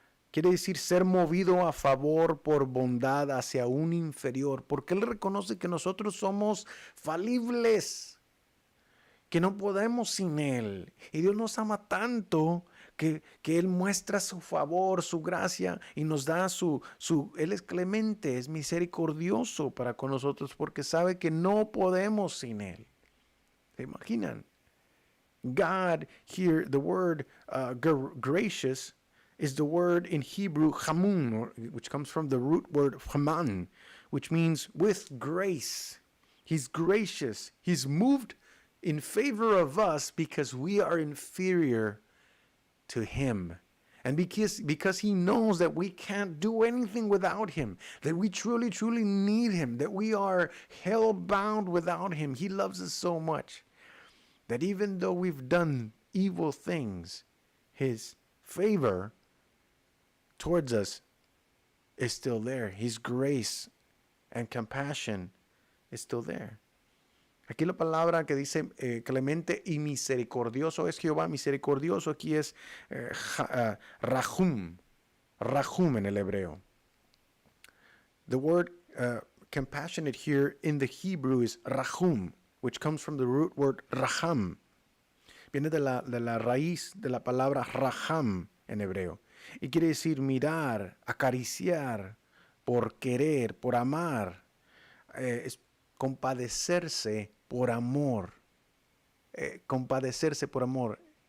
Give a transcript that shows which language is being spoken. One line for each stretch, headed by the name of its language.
Spanish: Quiere decir ser movido a favor por bondad hacia un inferior, porque Él reconoce que nosotros somos falibles, que no podemos sin Él. Y Dios nos ama tanto que Él muestra su favor, su gracia y nos da Él es clemente, es misericordioso para con nosotros, porque sabe que no podemos sin Él. ¿Se imaginan?
English: God here, the word gracious, is the word in Hebrew chamun, which comes from the root word haman, which means with grace. He's gracious. He's moved in favor of us because we are inferior to Him. And because He knows that we can't do anything without Him, that we truly need Him, that we are hell-bound without Him. He loves us so much that even though we've done evil things, His favor towards us is still there. His grace and compassion is still there.
Spanish: Aquí la palabra que dice clemente y misericordioso es Jehová. Misericordioso aquí es rahum. Rahum en el hebreo.
English: The word compassionate here in the Hebrew is rahum, which comes from the root word raham.
Spanish: Viene de la raíz de la palabra raham en hebreo. Y quiere decir mirar, acariciar, por querer, por amar, es compadecerse por amor. Compadecerse por amor.